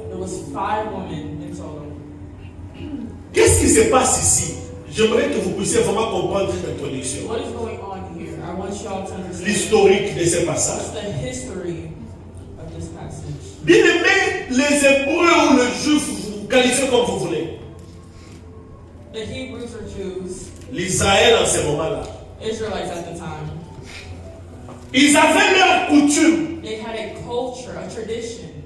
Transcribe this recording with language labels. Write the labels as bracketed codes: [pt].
[en] There was 5 women in total. [fr] Qu'est-ce qui se passe ici? J'aimerais que vous puissiez vraiment comprendre cette introduction. [en] What is going on here? I want y'all to understand [fr] L'historique de ce passage. [en] what's the history of this passage. [fr] Bien aimé, les Hébreux ou les Juifs, vous qualifiez comme vous voulez. [en] The Hebrews or Jews, [fr] L'Israël en ce moment-là. [en] Israelites at the time, [fr] Ils avaient leur coutume. [en] they had a culture, a tradition.